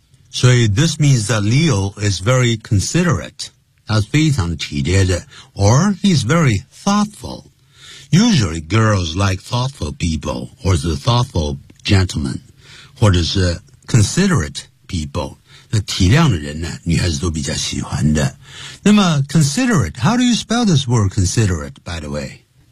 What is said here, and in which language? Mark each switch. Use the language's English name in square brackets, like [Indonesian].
[English] 所以 this means that Leo is very considerate [Chinese] 他是非常体贴的 [English] or he's very thoughtfulUsually girls like thoughtful people, or the thoughtful gentlemen, or the considerate people. [Chinese] 那体谅的人呢女孩子都比较喜欢的。 [English] 那么 considerate, how do you spell this word considerate, by the way?